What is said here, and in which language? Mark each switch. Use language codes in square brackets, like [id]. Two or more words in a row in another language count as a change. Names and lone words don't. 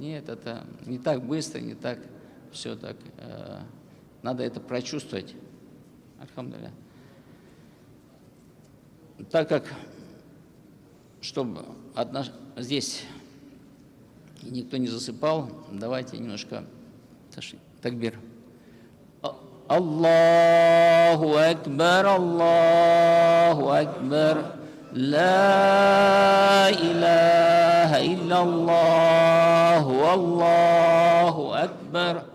[ru] Нет, это не так быстро, не так все так. Надо это прочувствовать. Альхамдулилля. Так как, чтобы здесь никто не засыпал, давайте немножко такбир. [ar] الله أكبر، الله أكبر. لا إله إلا الله والله أكبر